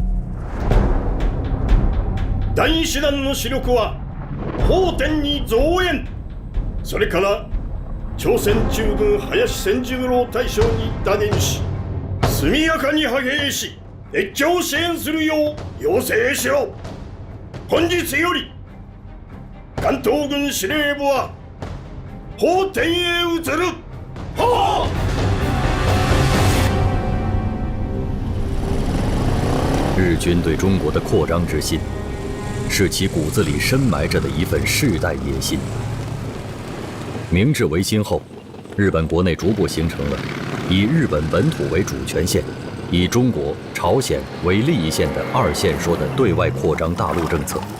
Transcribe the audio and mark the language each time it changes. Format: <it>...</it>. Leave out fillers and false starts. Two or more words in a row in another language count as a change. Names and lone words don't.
<ja>第二師団の主力は奉天に増援、それから朝鮮中軍林千十郎大将に打電し、速やかに派兵し越境支援するよう要請しろ。本日より関東軍司令部は奉天へ移る。は</ja> <zh>日军对中国的扩张之心，是其骨子里深埋着的一份世代野心。明治维新后，日本国内逐步形成了以日本本土为主权线，以中国、朝鲜为利益线的二线说的对外扩张大陆政策。</zh>